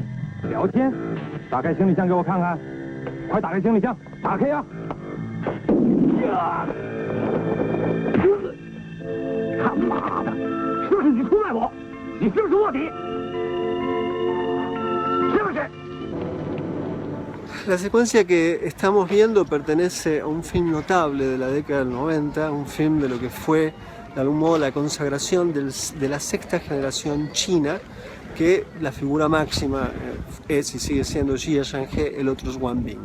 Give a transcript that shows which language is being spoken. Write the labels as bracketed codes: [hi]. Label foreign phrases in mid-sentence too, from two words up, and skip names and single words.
[zh] 聊天？打开行李箱给我看看，快打开行李箱，打开呀！他妈的，是不是你出卖我？你是不是卧底？是不是？ [es] La secuencia que estamos viendo pertenece a un film notable de la década del 90, un film de lo que fue de algún modo la consagración de la sexta generación china, que la figura máxima es y sigue siendo Jia Zhanghe, el otro es Wang Bing.